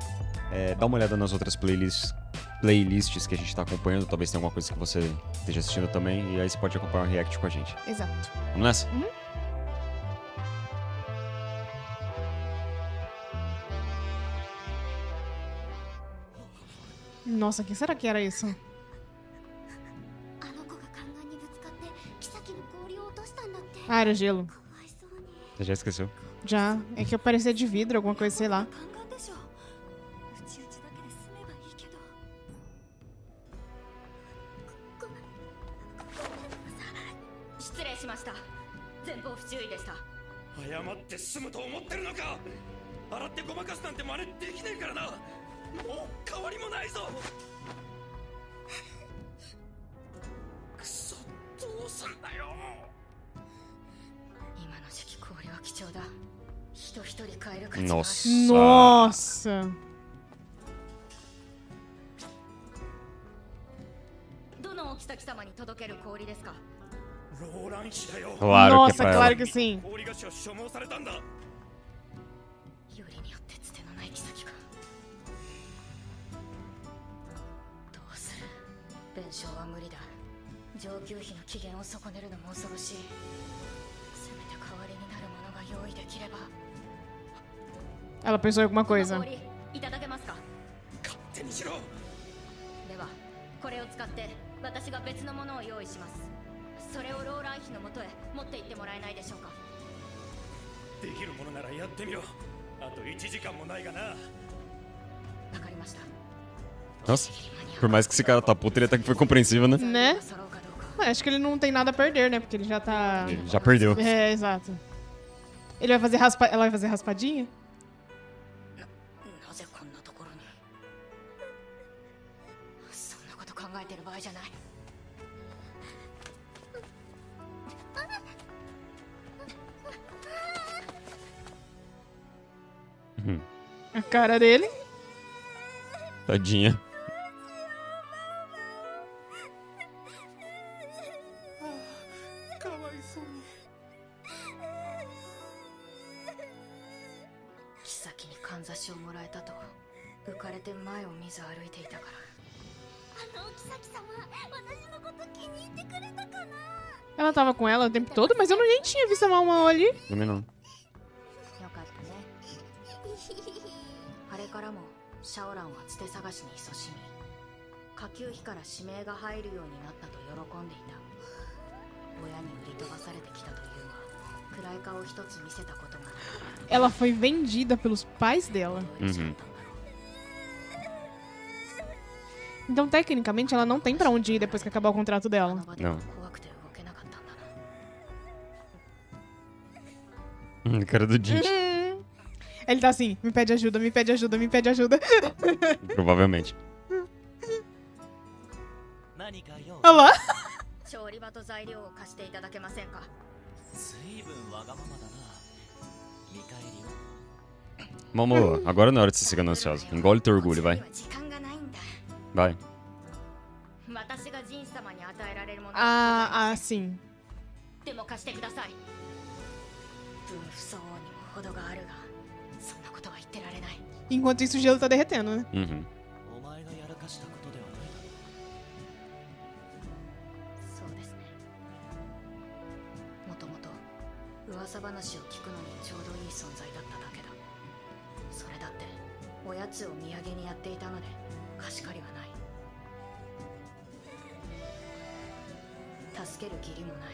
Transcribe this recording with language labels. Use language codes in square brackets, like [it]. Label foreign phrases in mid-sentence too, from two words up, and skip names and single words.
[pt] Dá uma olhada nas outras playlists que a gente tá acompanhando. Talvez tenha alguma coisa que você esteja assistindo também. E aí você pode acompanhar o react com a gente. Exato. Vamos nessa? Nossa, quem será que era isso? [ja] あの子がカンガンにぶつかって妃の氷を落としたんだって [pt] Ah, era gelo. [ja] かわいそうに [pt] Você já esqueceu? Já. É que eu parecia de vidro, alguma coisa, sei lá. [ja] カンガンでしょうちうちだけで済めばいいけどごめんなさい失礼しました前方不注意でした謝って済むと思ってるのか洗ってごまかすなんて真似できねえからなもう変わりもないぞくそどうすんだよ今の時期氷は貴重だ人一人買える価値がある [pt] Nossa. Nossa! [ja] どのお妃様に届ける氷ですかローラン氏だよ [pt] Claro que é Nossa, pra claro ela. que sim. [ja] 氷菓子を所望されたんだよりによってつてのない妃かどうする弁償は無理だ上級費の期限を損ねるのも恐ろしいせめて代わりになるものが用意できれば [pt] Ela pensou em alguma [ja] この [pt] coisa. [ja] 氷いただけますか勝手にしろではこれを使って私が別のものを用意しますそれをローラン妃のもとへ持って行ってもらえないでしょうかできるものならやってみろあと1時間もないがなわかりました [pt] Nossa, por mais que esse cara tá puto, ele até que foi compreensível, né? Né? [ja] 揃うかどうか [pt] Ah, acho que ele não tem nada a perder, né? Porque ele já tá... Ele já perdeu. É, exato. Ele vai fazer Ela vai fazer raspadinha? [ja] なぜこんなところにそんなこと考えてる場合じゃない [pt] A cara dele. Tadinha. [ja] かわいそうに妃にかんざしをもらえたと浮かれて前を見ず歩いていたからあのお妃様私のこと気に入ってくれたかな [pt] Ela tava com ela o tempo todo, mas eu nem tinha visto a mão ali. Também não. [ja] よかったねあれからもシャオランはつて探しに勤しみ下級妃から指名が入るようになったと喜んでいた親に売り飛ばされてきたというが暗い顔一つ見せたことがない [pt] Ela foi vendida pelos pais dela. [ja] どう嬉しかったんだろう [pt] Então, tecnicamente, ela não tem pra onde ir depois que acabar o contrato [ja] あ [pt] dela. [ja] の場では [pt] Não. [ja] 怖くて動けなかったんだな [pt] Cara do Dinte. Ele tá assim, me pede ajuda, me pede ajuda, me pede ajuda. Provavelmente. [ja] 何か用 [pt] Olha lá. [ja] 調理場と材料を貸していただけませんか随分わがままだな見返りは [pt] Momo, agora não é hora de ser gananciosa. Engole teu orgulho, vai. [ja] 時間がないんだ [pt] Vai. [ja] 私がジン様に与えられるもの [pt] Ah, sim. [ja] でも貸してください分不相応にも程があるがそんなことは言ってられない [pt] Enquanto isso, o gelo tá derretendo, né? Uhum. [ja] お前がやらかしたことではないだろそうですねもともと噂話を聞くのにちょうどいい存在だっただけだそれだっておやつを土産にやっていたので貸し借りはない助ける義理もない